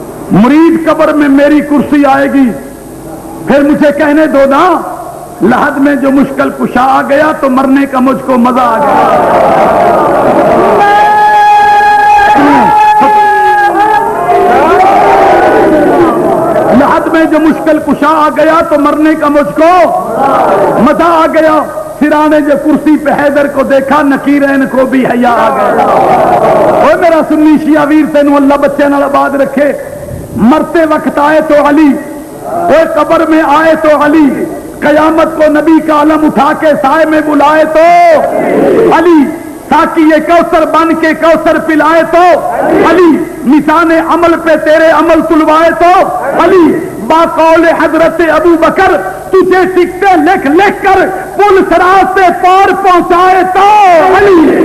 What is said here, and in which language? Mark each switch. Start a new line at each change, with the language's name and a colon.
Urdu: مرید قبر میں میری کرسی آئے گی پھر مجھے کہنے دو نا لحد میں جو مشکل کشا آ گیا تو مرنے کا مجھ کو مزہ آ گیا. لحد میں جو مشکل کشا آ گیا تو مرنے کا مجھ کو مزہ آ گیا. سرانے جو کرسی پہ حیدر کو دیکھا نکیرین کو بھی حیا آ گیا.
Punjabi: اوے میرا سنی شیعہ ویر تینوں اللہ بچے نال آباد رکھے.
Urdu: مرتے وقت آئے تو علی اوے قبر میں آئے تو علی قیامت کو نبی کا علم اٹھا کے سائے میں بلائے تو علی تاکہ یہ کوثر بن کے کوثر پلائے تو علی نشان عمل پہ تیرے عمل تلوائے تو علی باقول حضرت ابو بکر تجھے ٹکٹیں لکھ لکھ کر پل صراط سے پار پہنچائے تو علی